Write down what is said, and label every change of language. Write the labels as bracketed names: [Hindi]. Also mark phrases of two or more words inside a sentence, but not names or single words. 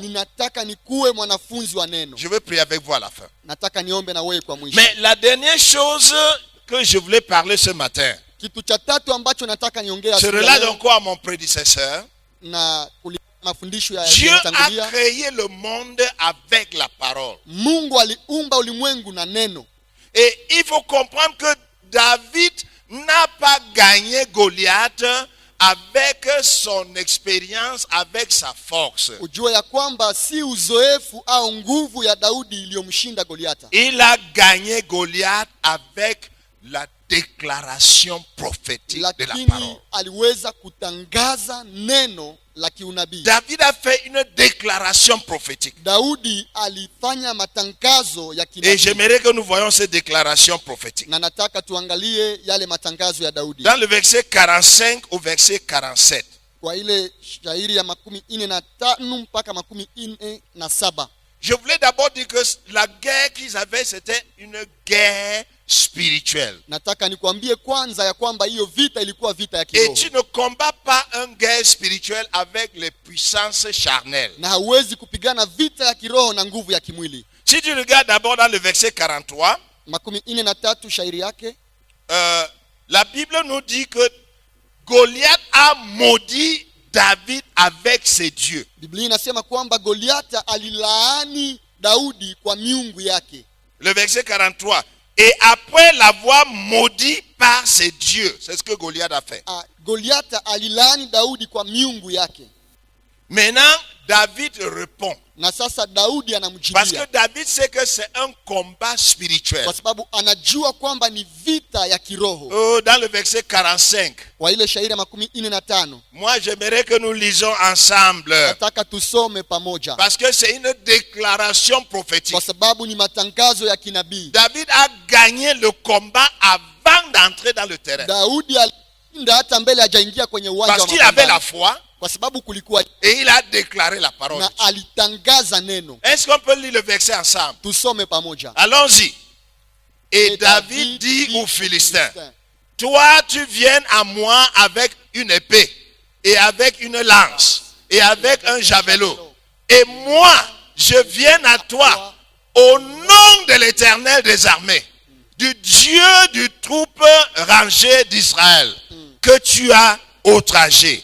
[Swahili] ninataka nikuwe mwanafunzi wa neno. [French] Je veux prier avec vous à la fin. [Swahili] Nataka niombe na wewe kwa mwisho. [French] Mais la dernière chose que je voulais parler ce matin, [Swahili] Kitu cha tatu ambacho nataka niongee je asubuhi ya relate leo, [French] encore à mon prédécesseur. [Swahili] na kulingana na mafundisho ya [French] Dieu a [Swahili] yaliyotangulia, [French] créé le monde avec la parole. [Swahili] Mungu aliumba ulimwengu na neno. [French] Et il faut comprendre que David n'a pas gagné Goliath avec son expérience, avec sa force. [Swahili] Ujue ya kwamba si uzoefu au nguvu ya Daudi iliyomshinda Goliata. [French] Il a gagné Goliath avec la déclaration prophétique de la [Swahili] Lakini [French] parole. [Swahili] aliweza kutangaza neno la kiunabii. [French] David a fait une déclaration prophétique. [Swahili] Daudi alifanya matangazo ya Et kinabii. [French] j'aimerais que nous voyions ces déclarations prophétiques. [Swahili] Na nataka tuangalie yale matangazo ya Daudi. [French] Dans le verset 45 au verset 47. [Swahili] Kwa ile shairi ya 45 mpaka 47. [French] Je voulais d'abord dire que la guerre qu'ils avaient, c'était une guerre spirituelle. [Swahili] Nataka nikwambie kwanza ya kwamba hiyo vita ilikuwa vita ya Et kiroho. [French] tu ne combats pas une guerre spirituelle avec les puissances charnelles. [Swahili] Na hauwezi kupigana vita ya kiroho na nguvu ya kimwili. [French] Si tu regardes d'abord dans le verset 43, [Swahili] 43 shairi yake, [French] la Bible nous dit que Goliath a maudit David avec ses dieux. [Swahili] Biblia inasema kwamba Goliata alilaani Daudi kwa miungu yake. [French] Le verset 43. Et après l'avoir maudit par ses dieux, c'est ce que Goliath a fait. [Swahili] Goliata alilaani Daudi kwa miungu yake. [French] Maintenant, David répond. [Swahili] Na sasa Daudi [French] Parce que [Swahili] anamjibia. [French] David sait que c'est un combat spirituel. [Swahili] Kwa sababu anajua kwamba ni vita ya kiroho. [French] Dans le verset 45. [Swahili] Kwa ile shairi ya 45. [French] Moi, j'aimerais que nous lisons ensemble. [Swahili] Nataka tusome pamoja. [French] Parce que c'est une déclaration prophétique. [Swahili] Kwa sababu ni matangazo ya kinabii. [French] David a gagné le combat avant d'entrer dans le terrain. [Swahili] Daudi alishinda hata mbele hajaingia kwenye uwanja wa [French] Parce qu'il avait la [Swahili] mapambano. foi Kwa sababu kulikuwa [French] et il a déclaré la parole. [Swahili] na alitangaza neno. [French] Est-ce qu'on peut lire le verset ensemble? [Swahili] Tusome pamoja. [French] Allons-y. Et David dit aux Philistins, toi tu viens à moi avec une épée et avec une lance et avec un javelot. Et moi, je viens à toi au nom de l'Éternel des armées, du Dieu du troupe rangé d'Israël, que tu as outragé.